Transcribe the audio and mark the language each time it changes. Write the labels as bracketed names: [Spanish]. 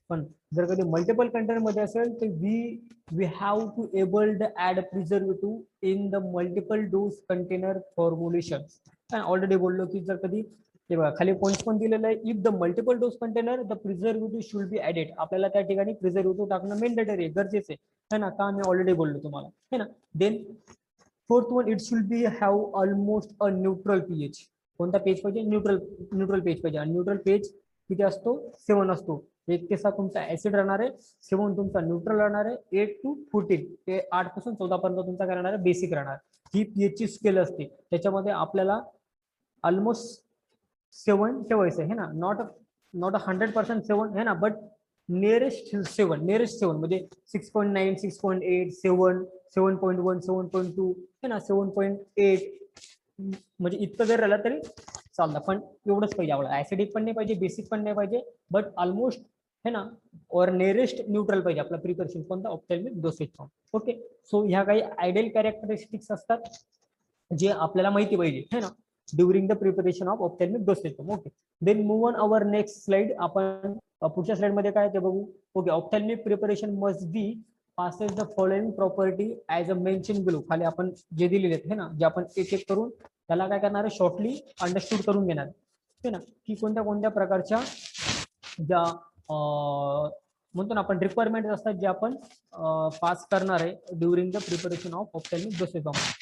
[Marathi] पण जर कधी मल्टिपल कंटेनर मध्ये असेल [English] तर we have to able the add preservative in the multiple dose container formulation. [Marathi] Already बोललो की जर कधी ते बघा खाली पॉईंट पण दिलेलं आहे, [English] If the multiple dose container the preservative should be added. [Marathi] आपल्याला त्या ठिकाणी प्रिझर्वेटिव्ह टाकणं मेंडेटरी आहे, गरजेचं आहे ना. का मी ऑलरेडी बोललो तुम्हाला है ना. [English] Then fourth one, it should be have almost a neutral pH. [Marathi] कोणता पेज पाहिजे? न्यूट्रल पेज पाहिजे. आणि न्यूट्रल पेज किती असतो? 7 असतो. 1 ते 7 तुमचा ऍसिड राहणार आहे, 7 तुमचा न्यूट्रल राहणार आहे, 8 to 14 ते 8 पासून 14 पर्यंत तुमचा काय राहणार आहे? बेसिक राहणार. ही पीएच ची स्केल असते, त्याच्यामध्ये आपल्याला ऑलमोस्ट 7 ठेवायचं आहे ना. [English] not 100% 7 [Marathi] है ना, [English] but nearest 7 [Marathi] म्हणजे 6.9, 6.8, 7, 7.1, 7.2 है ना, 7.8 म्हणजे इतकं जर राहिलं तरी चालतं. पण एवढंच पाहिजे आपल्याला. ऍसिडिक पण नाही पाहिजे, बेसिक पण नाही पाहिजे, बट ऑलमोस्ट है ना और नियरेस्ट न्यूट्रल पाहिजे आपला प्रिकॉशन कोणता? Ophthalmic dosage form. Okay. So ह्या काही आयडियल कॅरेक्टरिस्टिक्स असतात जे आपल्याला माहिती पाहिजे है ना [English] During the preparation of ophthalmic dosage form. Okay. Then move on our next slide. [Marathi] आपण पुढच्या स्लाइड मध्ये काय ते बघू. Okay. [English] Ophthalmic preparation must be passes the following property as a mentioned below. [Marathi] खाली आपण जे दिलेले आहेत है ना, जे आपण एक एक करून त्याला काय करणार आहे, शॉर्टली अंडरस्टूड करून घेणार है ना, की कोणत्या कोणत्या प्रकारच्या ज्या म्हणतो ना आपण रिक्वायरमेंट असतात जे आपण पास करणार आहे [English] During the preparation of ophthalmic dosage form.